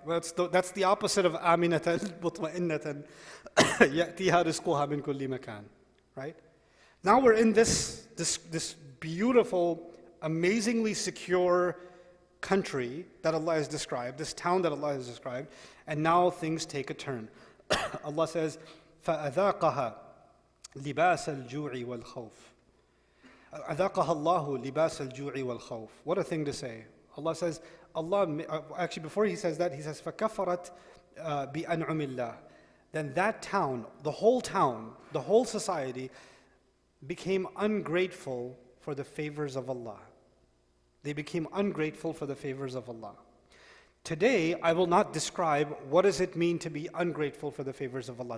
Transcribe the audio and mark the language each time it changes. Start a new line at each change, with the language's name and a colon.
English: That's the opposite of
Arabic: aminatan mutma'innatan ya'tiha rizquha min kulli makan.
English: Right? Now we're in this beautiful, amazingly secure country that Allah has described, this town that Allah has described, and now things take a turn. Allah says,
Arabic: فَأَذَاقَهَا لِبَاسَ الْجُوعِ وَالْخَوْفِ أَذَاقَهَا اللَّهُ لِبَاسَ الْجُوعِ وَالْخَوْفِ.
English: What a thing to say. Allah says, actually before he says that, he says,
Arabic: فَكَفَرَتْ بِأَنْعُمِ اللَّهِ.
English: Then that town, the whole society, became ungrateful for the favors of Allah. They became ungrateful for the favors of Allah. Today, I will not describe what does it mean to be ungrateful for the favors of Allah.